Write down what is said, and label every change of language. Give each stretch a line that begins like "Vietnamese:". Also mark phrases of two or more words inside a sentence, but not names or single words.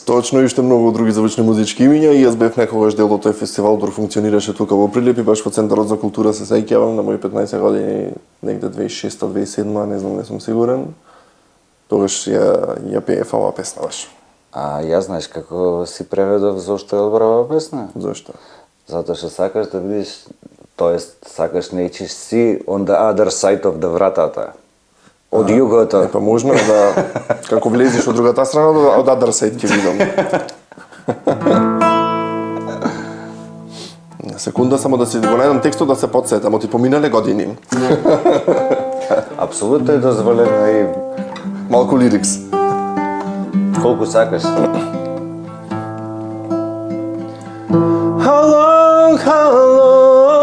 Macedonian: Точно и уште многу други звучни музички имиња и јас бев некогаш дел од тој фестивал, дор функционираше тука во Прилеп и баш во Центарот за култура се сеќавам на мои 15 години, негде 2006-2007, не знам, не сум сигурен. Тогаш ја пеев оваа песна баш. А ја знаеш како си преведов зошто е одбрава песна? Зошто? Затоа што сакаш да видиш, тоест сакаш нечиш си
English: on the other side of the
Macedonian: вратата. Од југото. Па можно е да, како влезеш од другата страна, од Other Side ќе видам. На секунда само да си го најдам текстот да се потсетам, оти поминале години. Апсолутно е дозволено и Малку лирикс. колку сакаш.
English: How long